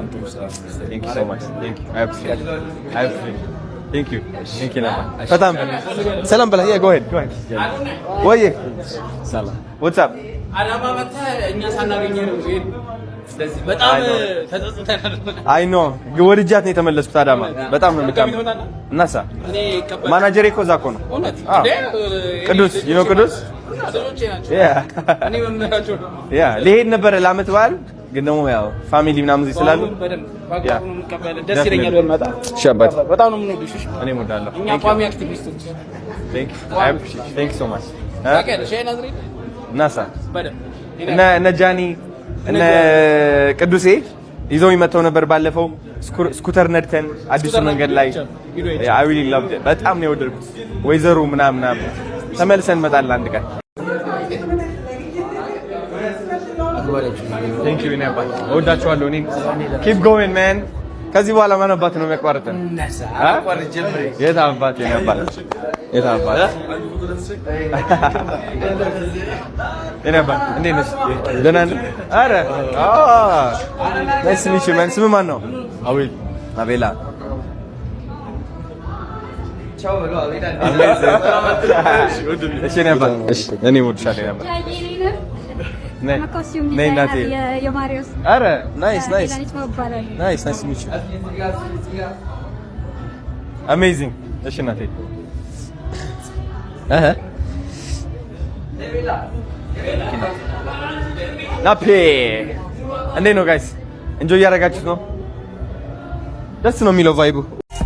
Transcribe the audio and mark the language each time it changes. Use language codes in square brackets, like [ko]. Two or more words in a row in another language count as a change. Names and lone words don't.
[en] Thank you so much. Thank you. I appreciate it. Thank you, Naba. Fatam. Salam bala. Yeah, go ahead. What are you? Salam. What's up? I know. [am] ወርጃት ነው የተመለስኩት አዳማ በጣም ነው የምታምር እናሳ ማናጀር እኮ ዛኮ ነው ቅዱስ ቅዱስ ልሄድ ነበረ ለዓመት በዓል ግን ደግሞ ያው ፋሚሊ ምናምን እዚህ ስላሉ ደስ ይለኛል ወልመጣ ሻባት በጣም ነው የምንወድሽ እኔ እወዳለሁ እኛ ቋሚ አክቲቪስቶች [en] Thank you so much [am] ናሳ እነ ጃኒ እነ ቅዱሴ ይዘው ይመጣው ነበር ባለፈው ስኩተር ነድተን አዲስ መንገድ ላይ [en] I really loved it [am] በጣም ነው የወደድኩት ወይዘሩ ምናምን ተመልሰን እንመጣለን አንድ ቀን [en] Thank you Naba [am] ወዳችኋለሁ እኔ [en] keep going man [am] ከዚህ በኋላ ማን አባት ነው የሚያቋርጠን የት አባት ነባ እንዴት ነሽ ደህና ነሽ አረ [en] nice to meet you man [am] ስም ማን ነው አቤላ ቻው ብሎ አቤላ እሺ ነባ እሺ እኔ ወድሻለሁ ነባ ነይ ናቴ የማሪዮስ አረ [en] nice to meet you amazing [am] እሺ ናቴ ናፔ እንዴት ነው ጋይስ? እንጆይ እያደረጋችሁት ነው? ደስ ነው የሚለው ቫይቡ